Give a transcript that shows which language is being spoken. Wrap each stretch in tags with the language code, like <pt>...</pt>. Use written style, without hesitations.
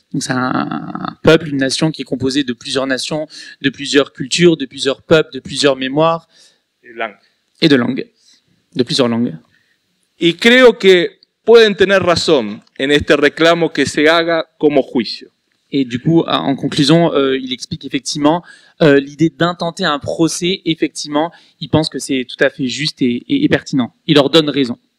<fr>Donc c'est un peuple, une nation qui est composée de plusieurs nations, de plusieurs cultures, de plusieurs peuples, de plusieurs mémoires et de langues, de plusieurs langues.</fr> <es>Y creo que pueden tener razón en este reclamo que se haga como juicio.</es> <fr>Et du coup, en conclusion, il explique effectivement l'idée d'intenter un procès. Effectivement, il pense que c'est tout à fait juste et pertinent. Il leur donne raison.</fr>